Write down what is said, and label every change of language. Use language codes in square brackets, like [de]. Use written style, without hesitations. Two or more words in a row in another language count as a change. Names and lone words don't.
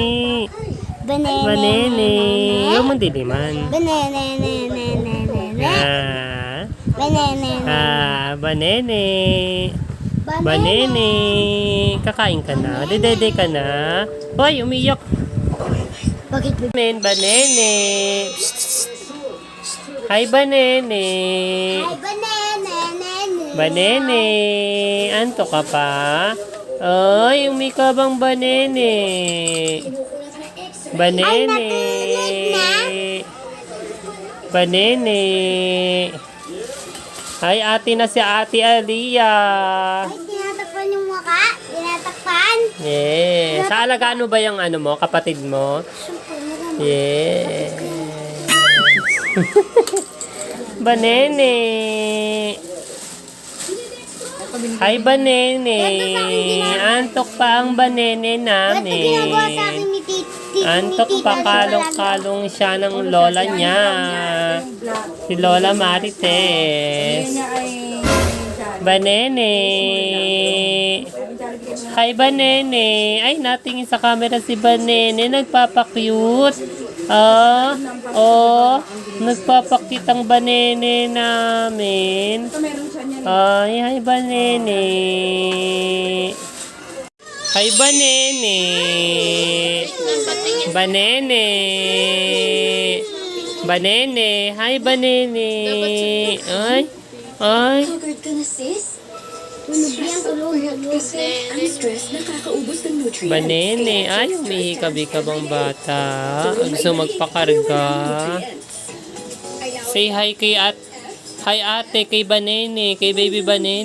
[tl] Banini. Huwag mong diliman. Banini. Banini. Kakain ka na. Dedede ka na. Hoy, umiyak. Bakit? Banene. Hi, Banene. Ay, banana. Banene. Anto ka pa? Ay, umikabang Banene. Banene. Banene. Ay, ate na si Ate Aliyah. Ay, tinatakpan yung mukha. Tinatakpan. Yes. Sa alagaan mo ba yung ano mo, kapatid mo? Yes. Banene. Hi, Banene. Antok pa ang Banene Ba't ito ginagawa sa akin namin. ni Titi? Antok pa, kalong-kalong siya ng lola niya. Si Lola Marites. Banene. Hi, Banene. Ay, natingin sa camera si Banene. Nagpapakute. Nagpapakute ang Banene namin. Ay, hi, Banene. Hi, Banene. Banene. Banene. Hi, Banene. Ay. Ay. Haggard ka na, sis? Tulog yan, tulog. Kasi ang stress nakakaubos ng nutrients. Banene. Ay, umihikab-hikab ang bata. Gusto magpakarga. [en] Say hi [tl] kay Hi ate, kay Banene, kay baby Banene.